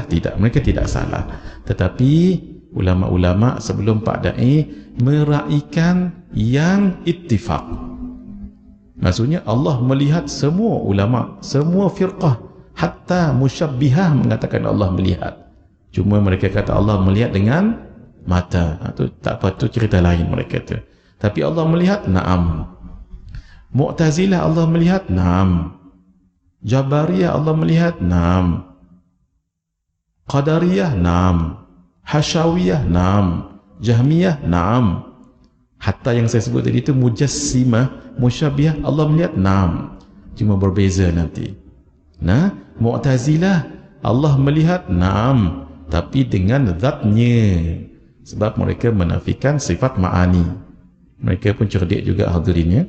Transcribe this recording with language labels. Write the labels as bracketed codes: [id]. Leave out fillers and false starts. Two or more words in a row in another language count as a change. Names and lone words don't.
[ms] Tidak, mereka tidak salah. Tetapi ulama-ulama sebelum Pak Dai meraihkan yang ittifaq. Maksudnya Allah melihat semua ulama, semua firqah, hatta musyabbihah mengatakan Allah melihat. Cuma mereka kata Allah melihat dengan mata. Itu tak apa, tu cerita lain mereka tu. Tapi Allah melihat, na'am. Mu'tazilah Allah melihat, na'am. Jabariyah Allah melihat, na'am. Qadariyah, na'am. Hasyawiyah, na'am. Jahmiyah, na'am. Hatta yang saya sebut tadi itu mujassimah, musyabbihah, Allah melihat, na'am. Cuma berbeza nanti. Nah, Mu'tazilah Allah melihat, na'am, tapi dengan zatnya. Sebab mereka menafikan sifat ma'ani. Mereka pun cerdik juga hadirinnya.